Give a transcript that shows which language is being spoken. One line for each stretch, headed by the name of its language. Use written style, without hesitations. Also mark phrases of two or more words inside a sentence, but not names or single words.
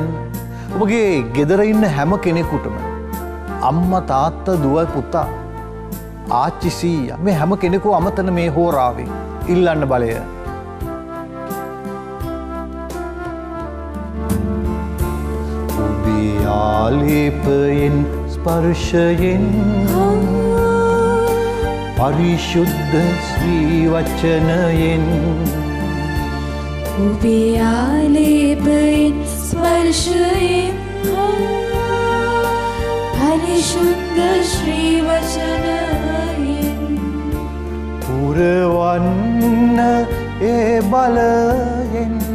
Sinhala: ඔබගේ ගෙදර ඉන්න හැම කෙනෙකුටම අම්මා තාත්තා දුව පුතා ආච්චි සීයා මේ හැම කෙනෙකු අමතන මේ හෝරාවේ ඉල්ලන්න බලය. ඔබේ ආලේපයෙන් ස්පර්ශයෙන් පරිශුද්ධ ශ්‍රී වචනයෙන් ඔබේ ආලේපයෙන් ස්පර්ශයෙන් පරිශුද්ධ ශ්‍රී වචනයෙන් පුරවන්න ඒ බලයෙන්